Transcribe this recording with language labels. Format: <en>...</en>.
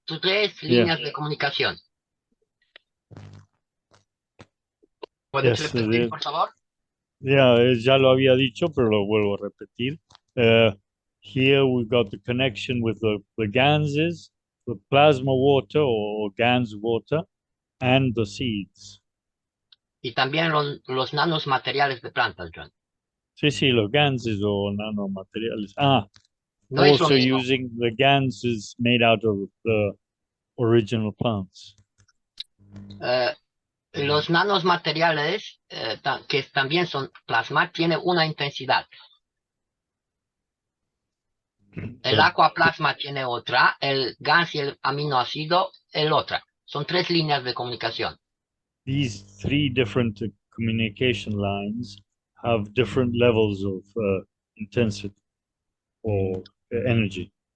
<es>3 líneas de comunicación. ¿Puedes</es> <en>Yes,</en> <es>repetir, por favor? Yeah, ya lo había dicho, pero lo vuelvo a repetir.</es> <en>Here we got the connection with the GANSes, the plasma water or GANS water, and the seeds.</en> <es>Y también los nanos materiales de plantas, John. Sí, los GANSes o nanomateriales. No es lo</es> <en>Also</en> <es>mismo.</es> <en>using the GANSes made out of the original plants.</en> <es>Los nanos materiales, que también son plasma, tienen una intensidad. El aquaplasma tiene otra, el GANS y el aminoácido, el otra. Son 3 líneas de comunicación.</es> <en>These 3 different communication lines have different levels of intensity or energy.</en>